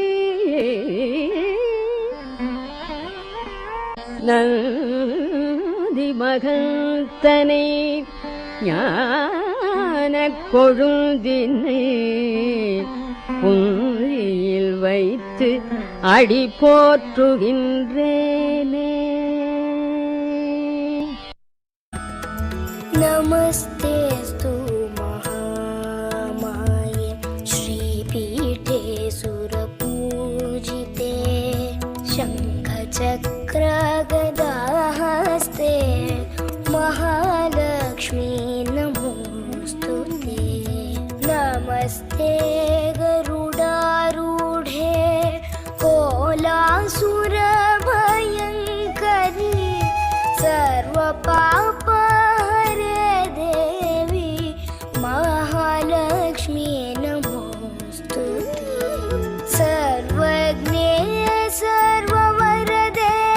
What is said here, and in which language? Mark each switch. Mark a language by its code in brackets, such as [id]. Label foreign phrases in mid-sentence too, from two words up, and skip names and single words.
[ta] நந்தி மகந்தனை ஞான கொழுந்தினை புரியில் வைத்து அடி போற்றுகின்றேனே. [sa] नमस्तेऽस्तु महामाये श्रीपीठे सुरपूजिते शङ्खचक्रगदाहस्ते महालक्ष्मी नमोऽस्तुते नमस्ते गरुडारूढे कोलासुरभयङ्करी सर्वपापहरे देवी महालक्ष्मी नमोऽस्तुते सर्वज्ञे सर्ववरदे